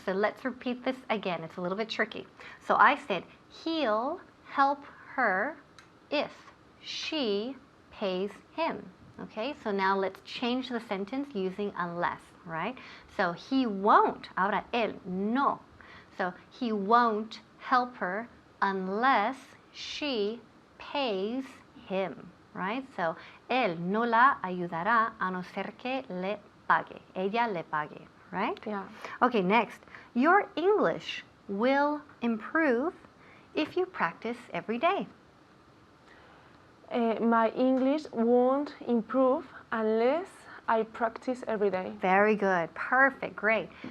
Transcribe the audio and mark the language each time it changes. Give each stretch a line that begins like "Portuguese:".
English: So let's repeat this again. It's a little bit tricky. So I said, he'll help her if she pays him. Okay, so now let's change the sentence using unless, right? So he won't,
Spanish: ahora él, no.
English: So he won't help her unless she pays him, right?
Spanish: So él no la ayudará a no ser que le pague. Ella le pague, right?
English: Yeah. Okay, next. Your English will improve if you practice every day. My English won't improve unless I practice every day. Very good. Perfect. Great.